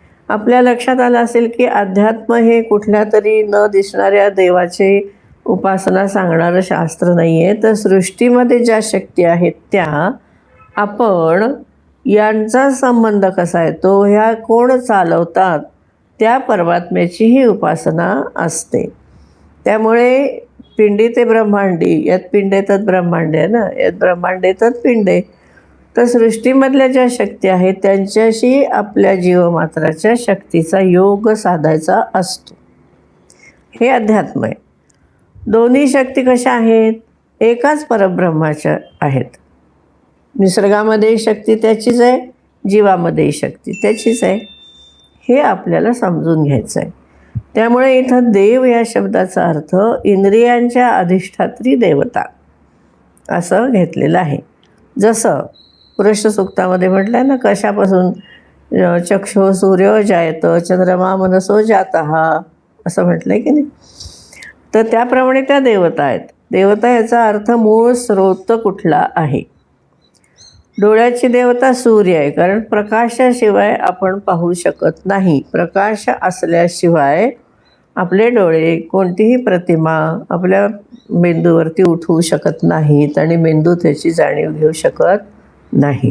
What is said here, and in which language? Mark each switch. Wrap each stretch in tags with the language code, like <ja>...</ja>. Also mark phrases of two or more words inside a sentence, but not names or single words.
<mr>आपल्या लक्षात आलं असेल की अध्यात्म हे कुठल्या तरी न दिसणाऱ्या देवाची उपासना सांगणारं शास्त्र नाही आहे, तर सृष्टीमध्ये ज्या शक्ती आहेत त्या आपण यांचा संबंध कसा आहे तो ह्या कोण चालवतात त्या परमात्म्याची ही उपासना असते. त्यामुळे पिंडी ते ब्रह्मांडी, यात</mr> <sa>पिंडे तत् ब्रह्मांडे</sa> <mr>आहे ना, यात</mr> <sa>ब्रह्मांडे तत् पिंडे.</sa> <mr>तर सृष्टीमधल्या ज्या शक्ती आहेत त्यांच्याशी आपल्या जीवमात्राच्या शक्तीचा योग साधायचा असतो. हे अध्यात्म आहे. दोन्ही शक्ती कशा आहेत? एकाच परब्रह्माच्या आहेत. निसर्गामध्ये शक्ती त्याचीच आहे, जीवामध्ये शक्ती त्याचीच आहे. हे आपल्याला समजून घ्यायचं आहे. त्यामुळे इथं देव या शब्दाचा अर्थ इंद्रियांच्या अधिष्ठात्री देवता असं घेतलेलं आहे. जसं पुरुष सूक्तामध्ये म्हटलं आहे ना, कशापासून</mr> <sa>चक्षु सूर्य जायत चंद्रमा मनसो जातः</sa> <mr>असं म्हटलं आहे की नाही. तर त्याप्रमाणे त्या देवता आहेत. देवता याचा अर्थ मूळ स्रोत कुठला आहे. डोळ्याची देवता सूर्य आहे, कारण प्रकाशाशिवाय आपण पाहू शकत नाही. प्रकाश असल्याशिवाय आपले डोळे कोणतीही प्रतिमा आपल्या मेंदूवरती उठवू शकत नाहीत आणि मेंदू त्याची जाणीव घेऊ शकत नाही.</mr>